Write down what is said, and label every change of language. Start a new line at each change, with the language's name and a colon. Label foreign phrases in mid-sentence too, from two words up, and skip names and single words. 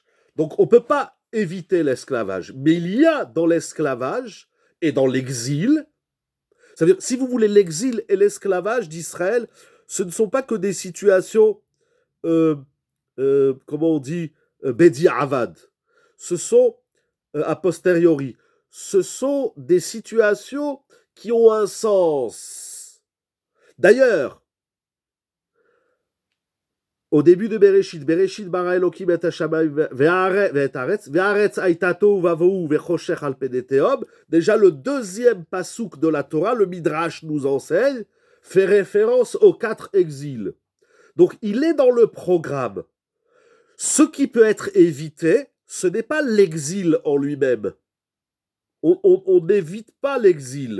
French: Donc, on ne peut pas éviter l'esclavage. Mais il y a dans l'esclavage et dans l'exil, c'est-à-dire, si vous voulez, l'exil et l'esclavage d'Israël, ce ne sont pas que des situations, comment on dit,
Hebrew: בדיעבד.
French: Ce sont, a posteriori, ce sont des situations qui ont un sens. D'ailleurs, au début de Bereshit,
Hebrew: בראשית ברא אלקים את השמים ואת הארץ, והארץ היתה תהו ובהו וחשך על פני תהום.
French: Déjà le deuxième pasouk de la Torah, le Midrash nous enseigne, fait référence aux 4 exils. Donc il est dans le programme. Ce qui peut être évité, ce n'est pas l'exil en lui-même. On n'évite pas l'exil.